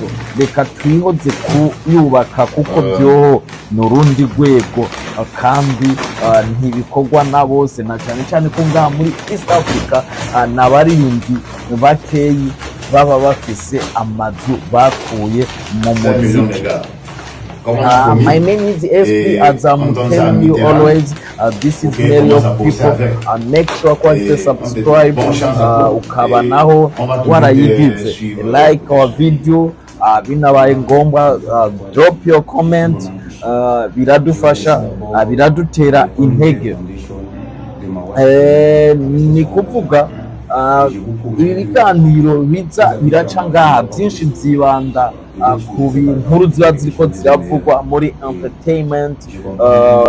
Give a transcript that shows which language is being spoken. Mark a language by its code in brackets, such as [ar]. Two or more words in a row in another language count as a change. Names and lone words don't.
[rn] Reka twihoze kuyubaka, kuko byoho n'urundi rwego, kandi ntibikorwa na bose, na cyane cyane ko ngaha muri East Africa n'abaririmbyi bakeyi baba bafise amazu bakuye mu muziki. [en] My name is SB, as I'm telling you always, this is Mary of People. Make sure to subscribe, [rn] ukaba naho warayigize, [en] like our video, [rn] binabaye ngombwa [en] drop your comment, [rn] biradufasha, biradutera intege. Ni kuvuga ibiganiro biza biraca ngaha byinshi byibanda ku bintu ziba ziriko ziravugwa muri entertainment,